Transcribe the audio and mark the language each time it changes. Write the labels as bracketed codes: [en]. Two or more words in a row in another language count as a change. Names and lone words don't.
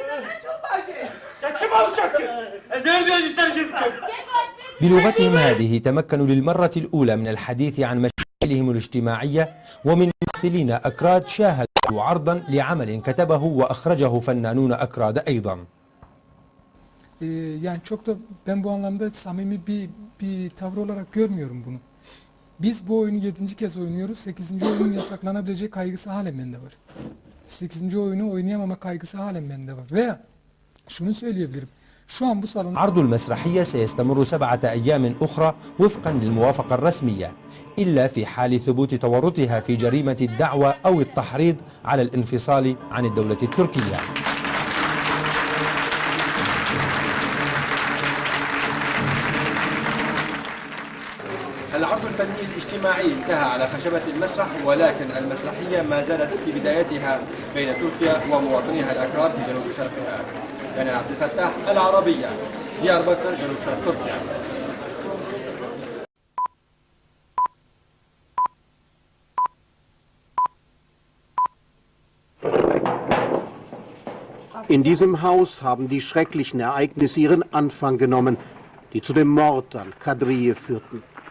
[ar] بلغتهم هذه تمكنوا للمرة الأولى من الحديث عن مشاكلهم الاجتماعية ومن ممثلين أكراد شاهدوا عرضا لعمل كتبه وأخرجه فنانون أكراد أيضا. [tr] Yani çok da ben bu anlamda samimi bir tavır olarak görmüyorum bunu. Biz bu oyunu 7. kez oynuyoruz. 8. oyunun yasaklanabileceği kaygısı halen bende var. 8. oyunu oynayamama kaygısı halen bende var. Veya şunu söyleyebilirim. [ar] عرض المسرحية سيستمر 7 أيام أخرى وفقا للموافقة الرسمية، إلا في حال ثبوت تورطها في جريمة الدعوة أو التحريض على الانفصال عن الدولة التركية. العرض الفني الاجتماعي انتهى على خشبة المسرح، ولكن المسرحية ما زالت في بدايتها بين تركيا ومواطنيها الأكراد في جنوب شرق آسيا. يعني عبد الفتاح العربية، دياربكر، جنوب شرق تركيا. [de] In diesem Haus haben die schrecklichen Ereignisse ihren Anfang genommen, die zu dem Mord an Kadriye führten.